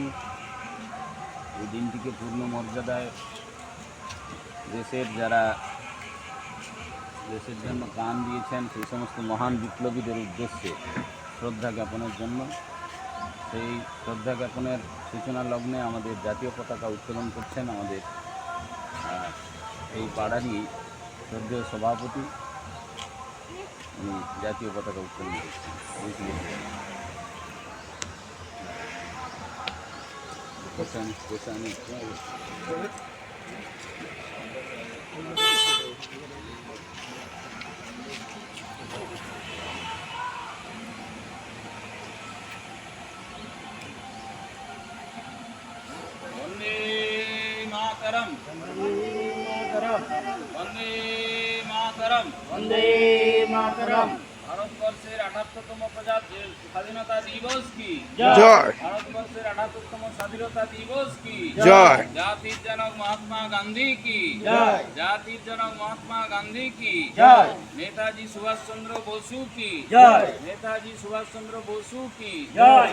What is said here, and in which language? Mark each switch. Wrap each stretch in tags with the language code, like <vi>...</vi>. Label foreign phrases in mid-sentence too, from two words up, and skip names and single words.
<bn>এই দিনটিকে পূর্ণ মর্যাদায় যারা দেশের জন্য প্রাণ দিয়েছেন সেই সমস্ত মহান বিপ্লবীদের উদ্দেশ্যে শ্রদ্ধা জ্ঞাপনের জন্য, সেই শ্রদ্ধা জ্ঞাপনের সূচনা লগ্নে আমাদের জাতীয় পতাকা উত্তোলন করছেন আমাদের এই পাড়ারই শ্রদ্ধেয় সভাপতি। জাতীয় পতাকা উত্তোলন করছেন।</bn> <sa>वंदे मातरम, वंदे मातरम, वंदे मातरम।</sa> <bn>ভারতবর্ষের ৭৮তম স্বাধীনতা দিবস</bn> <hi>की जय।</hi> <bn>ভারতবর্ষের ৭৮তম স্বাধীনতা দিবস</bn> <hi>की जय।</hi> <bn>জাতির জনক মহাত্মা গান্ধী</bn> <hi>की जय।</hi> <bn>জাতির জনক মহাত্মা গান্ধী</bn> <hi>की जय।</hi> <bn>নেতাজি সুভাষচন্দ্র বসু</bn> <hi>की जय।</hi> <bn>নেতাজি সুভাষচন্দ্র বসু</bn> <hi>की जय।</hi>